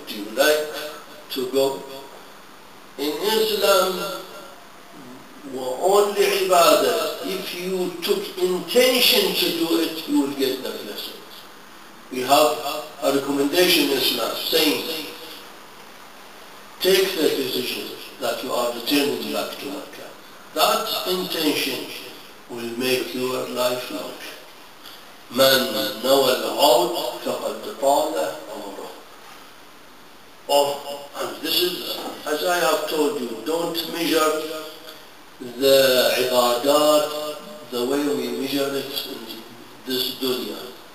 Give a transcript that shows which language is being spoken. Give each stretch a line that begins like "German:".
English: Do you like to go? In Islam, only ibadah, if you took intention to do it, you will get the blessing. We have a recommendation in Islam saying, take the decision that you are returning back to Mecca. That intention will make your life long.
Arabic: من نوى العود فقد طال عمره.
English: And this is, as I have told you, don't measure the ibadat the way we measure it in this dunya.